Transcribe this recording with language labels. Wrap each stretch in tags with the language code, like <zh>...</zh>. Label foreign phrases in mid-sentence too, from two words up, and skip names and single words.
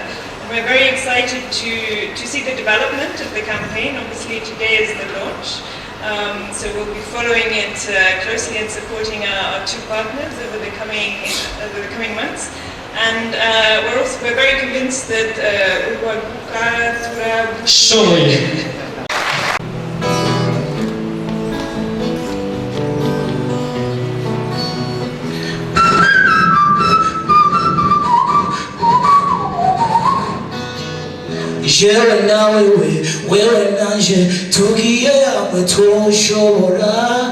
<en>And we're very excited to see the development of the campaign. Obviously, today is the launch. So we'll be following it closely and supporting our 2 partners over the coming months. And we're very convinced that Urwaruka,</en> <rn>Turashoboye. Jewe nawe wewe nanje tugiye hamwe twoshobora.</rn>